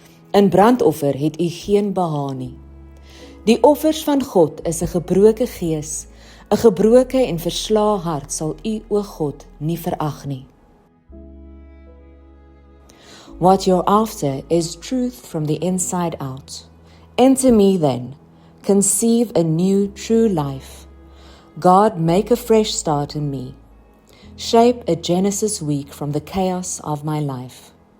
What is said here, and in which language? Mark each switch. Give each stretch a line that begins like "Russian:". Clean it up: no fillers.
Afrikaans: In brandoffer het u geen behaag nie. Die offers van God is 'n gebroke gees, 'n gebroke en verslae hart sal u, o God, nie verag nie.
English: What you're after is truth from the inside out. Enter me then, conceive a new true life. God, make a fresh start in me. Shape a Genesis week from the chaos of my life.